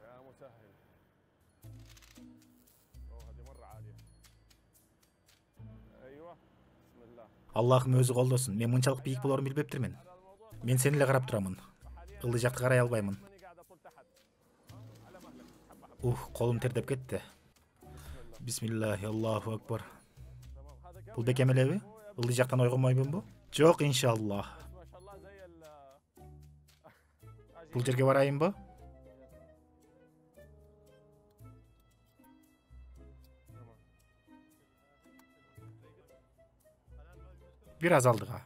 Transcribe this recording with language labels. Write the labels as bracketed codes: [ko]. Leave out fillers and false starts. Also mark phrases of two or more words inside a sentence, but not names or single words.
[ky] Аллахым өзү колдосун. Мен мынчалык бийик болорун билбептирмин. Мен сени эле карап турамын. Ылдый жакты карай албаймын. Колум тердеп кетти. [ar] بسم الله، الله أكبر. [ky] Бул бекем элеби? Ылдый жактан ойгонмойбунбу? Жок, иншаллах. Бул жерге барайынбы? Бир аз алдыга.